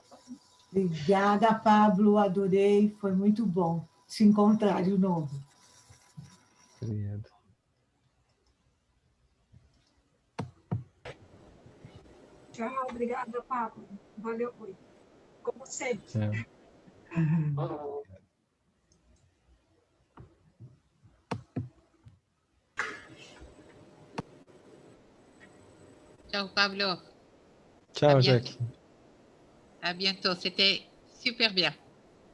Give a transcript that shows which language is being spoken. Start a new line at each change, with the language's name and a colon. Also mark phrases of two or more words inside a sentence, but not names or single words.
Portuguese: Obrigada, Pablo. Adorei. Foi muito bom se encontrar de novo. Obrigado. Tchau, obrigada, Pablo. Valeu, Rui. Como sempre. Ciao Pablo. Ciao Jacques.
French: À bientôt. C'était super bien.